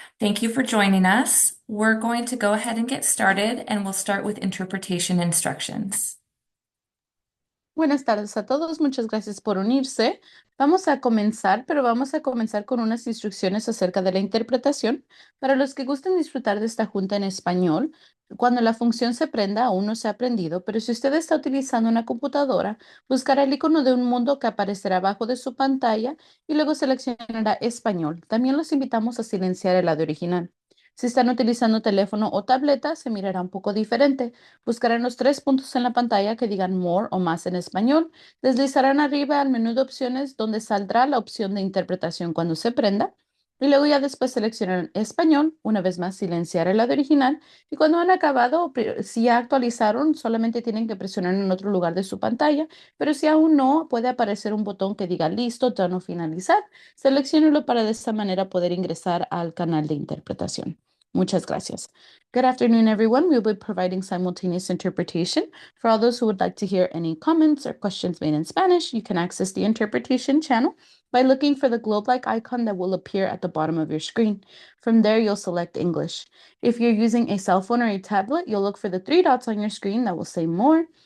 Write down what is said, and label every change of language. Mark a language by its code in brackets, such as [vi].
[en] Thank you for joining us. We're going to go ahead and get started, and we'll start with interpretation instructions. [es] Buenas tardes a todos, muchas gracias por unirse. Vamos a comenzar, pero vamos a comenzar con unas instrucciones acerca de la interpretación. Para los que gusten disfrutar de esta junta en español, cuando la función se prenda, aún no se ha prendido, pero si usted está utilizando una computadora, buscará el icono de un mundo que aparecerá abajo de su pantalla y luego seleccionará español. También los invitamos a silenciar el audio original. Si están utilizando teléfono o tableta, se mirará un poco diferente. Buscarán los tres puntos en la pantalla que digan More o más en español. Deslizarán arriba al menú de opciones donde saldrá la opción de interpretación cuando se prenda. Y luego ya después seleccionarán español, una vez más silenciar el lado original. Y cuando han acabado, si ya actualizaron, solamente tienen que presionar en otro lugar de su pantalla. Pero si aún no, puede aparecer un botón que diga listo, done o finalizar. Selecciónelo para de esta manera poder ingresar al canal de interpretación. Muchas gracias. [en] Good afternoon, everyone. We'll be providing simultaneous interpretation. For all those who would like to hear any comments or questions made in Spanish, you can access the interpretation channel by looking for the globe-like icon that will appear at the bottom of your screen. From there, you'll select English. If you're using a cell phone or a tablet, you'll look for the three dots on your screen that will say More.